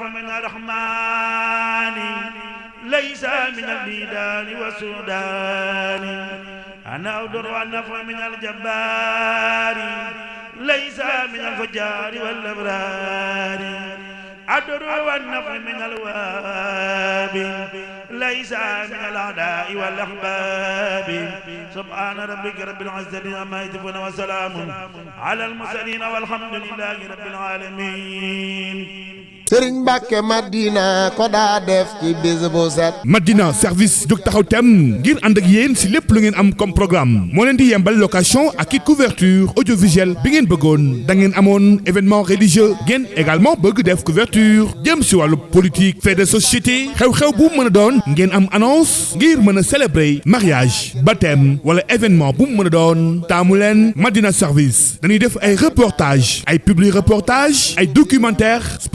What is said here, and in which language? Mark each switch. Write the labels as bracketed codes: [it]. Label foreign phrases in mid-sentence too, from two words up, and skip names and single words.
[ar] من الرحمن ليس من البلدان والسودان أنا أضر والنفع من الجبار ليس من الفجار والأبرار أضر والنفع من الواب ليس من الأعداء والأحباب سبحان ربك رب العزة عما يصفون وسلام على المرسلين والحمد لله رب العالمين. [wo] Sëriñ Mbàkke Madina ko daa def ci bis bu set. Madina service jóg taxaw tem ngir ànd ak yéen si lépp lu ngeen am [fr] comme programme [wo] moo leen di yembal location ak i [fr] couverture audiovisuelle [wo] bi ngeen bëggoon da ngeen amoon [fr] événement religieux [wo] ngeen également bëgg def couverture jëm si wàllu [fr] politique fait de société [wo] xew-xew bu mën a doon ngeen am annonce ngir mën a [fr] célébrer mariage baptême [wo] wala événement bu mën a doon taamu leen Madina service dañuy def ay reportage ay [fr] publi reportage [wo] ay [fr] documentaire spot